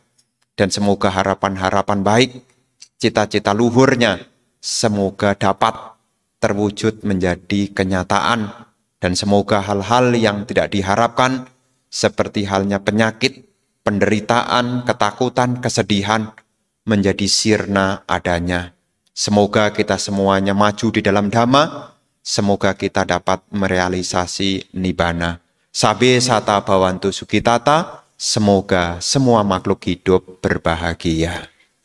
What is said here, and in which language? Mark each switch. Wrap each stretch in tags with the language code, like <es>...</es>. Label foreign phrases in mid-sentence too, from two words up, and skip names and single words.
<id>Dan semoga harapan-harapan baik, cita-cita luhurnya, semoga dapat terwujud menjadi kenyataan, dan semoga hal-hal yang tidak diharapkan seperti halnya penyakit, penderitaan, ketakutan, kesedihan menjadi sirna adanya. Semoga kita semuanya maju di dalam Dhamma, semoga kita dapat merealisasi Nibbana.</id> <pi>Sabe sata bhavantu sukitata,</pi> <id>semoga semua makhluk hidup berbahagia.</id>